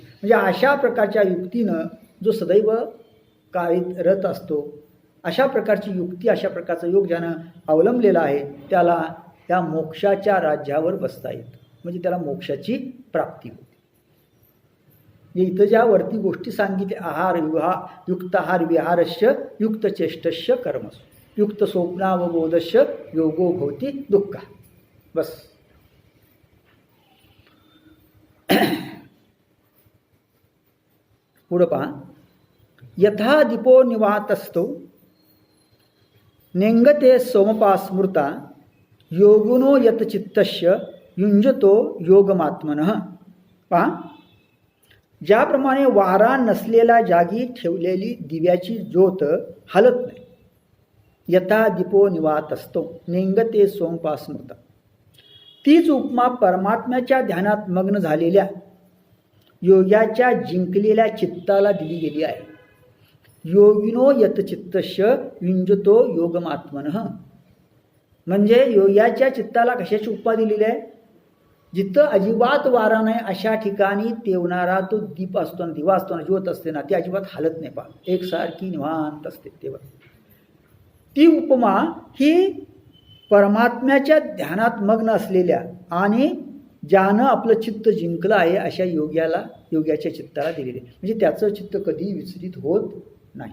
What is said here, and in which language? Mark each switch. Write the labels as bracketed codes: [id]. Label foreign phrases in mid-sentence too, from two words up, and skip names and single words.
[mr] म्हणजे अशा प्रकारच्या युक्तीनं जो सदैव कार्यरत असतो, अशा प्रकारची युक्ती, अशा प्रकारचा योग ज्यानं अवलंबलेला आहे त्याला त्या मोक्षाच्या राज्यावर बसता येतं, म्हणजे त्याला मोक्षाची प्राप्ती होते. इथं ज्या वरती गोष्टी सांगितल्या, [sa] युक्त आहार विहारस्य युक्त चेष्टस्य कर्मसु युक्त स्वप्नावबोधस्य योगो भवति दुःखा. [mr] बस. पुढं पहा, [sa] यथा दीपो निवातस्थो नेंगते सोमपा स्मृता योगिनो यत चित्तस्य युंजतो योगमात्मनः. [mr] पहा, ज्याप्रमाणे वारा नसलेल्या जागी ठेवलेली दिव्याची ज्योत हलत नाही, [sa] यथा दीपो निवातस्थो नेंगते सोमपा स्मृता, [mr] तीच उपमा परमात्म्याच्या ध्यानात मग्न झालेल्या योग्याच्या जिंकलेल्या चित्ताला दिली गेली आहे. [sa] योगिनो यत चित्तस्य युंजतो योगमात्मनः, [mr] म्हणजे योग्याच्या चित्ताला कशाची उपमा दिलेली आहे? जिथं अजिबात वारा नाही अशा ठिकाणी तेवणारा तो दीप असतो ना, दिवा असतो ना, ज्योत असते ना, ती अजिबात हालत नाही. पहा, एकसारखी निवांत असते. तेव्हा ती उपमा ही परमात्म्याच्या ध्यानात मग्न असलेल्या आणि ज्यानं आपलं चित्त जिंकलं आहे अशा योग्याच्या चित्ताला दिलेले, म्हणजे त्याचं चित्त कधी विचलित होत नाही.